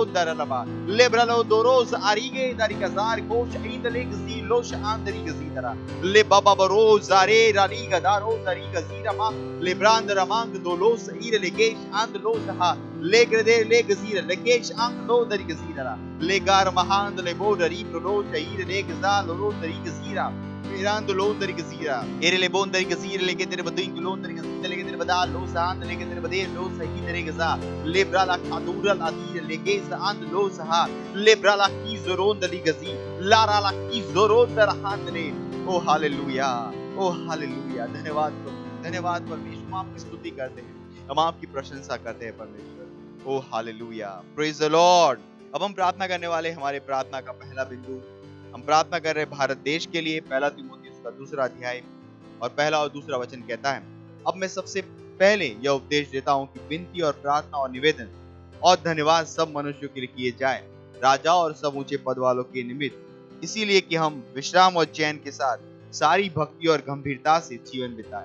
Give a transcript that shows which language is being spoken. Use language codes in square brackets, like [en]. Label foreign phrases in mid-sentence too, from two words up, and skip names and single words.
[hi] दरलबा लेब्रालो दोरोज आरिगे दरी गजार कोश इंद ले गजीर लोश अंदरी गजीरा ले बाबा बरो जारे रानी गदारो दरी गजीरा मा ले ब्रांद रमांग दोलोस ईर लेकेश अंद लोस हा ले ग्रदे ले गजीर लेकेश अंग लो दरी गजीरा ले गार महांद ले बोडरी प्रो ईर ले गजा लो दरी गजीरा मेरांद लो दरी गजीरा एरे ले बोन दरी गजीर लेके तेरे बदिंग लो दरी गजीर लेके तेरे बदा लो सांद लेके तेरे बदे लो सही तेरे गजा ले ब्राला खादूरल अदीर लेके सांद लो सहा ले ब्राला की जोरोन दरी गजी लारा ला की जोरोन दर हाथ ले ओ हालेलुया, ओ हालेलुया। धन्यवाद परमेश्वर, हम आपकी स्तुति करते हैं, हम आपकी प्रशंसा करते हैं परमेश्वर। ओ हालेलुया, [en] praise the Lord. [hi] अब हम प्रार्थना करने वाले, हमारे प्रार्थना का पहला बिंदु, हम प्रार्थना कर रहे हैं भारत देश के लिए। पहला तीमुथियुस का 2 अध्याय और पहला और दूसरा वचन कहता है, अब मैं सबसे पहले यह उपदेश देता हूँ कि विनती और प्रार्थना और निवेदन और धन्यवाद सब मनुष्यों के लिए किए जाए, राजा और सब ऊंचे पद वालों के निमित्त, इसीलिए कि हम विश्राम और चैन के साथ सारी भक्ति और गंभीरता से जीवन बिताएं।